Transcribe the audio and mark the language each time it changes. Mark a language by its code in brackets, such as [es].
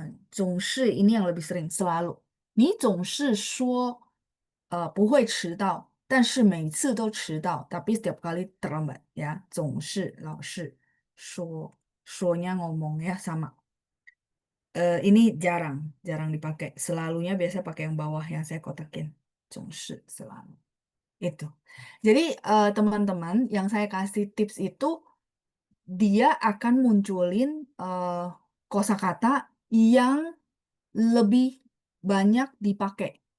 [id] 总是 ini yang lebih sering, selalu. [zh] 你总是说不会迟到，但是每次都迟到, [id] tapi setiap kali terlambat ya. [zh] 总是老是说 说nya [id] ngomong ya sama. Ini jarang, jarang dipakai. Selalunya biasa pakai yang bawah yang saya kotakin. 总是 selalu. Itu. Jadi teman-teman yang saya kasih tips itu dia akan munculin kosakata yang lebih banyak dipakai.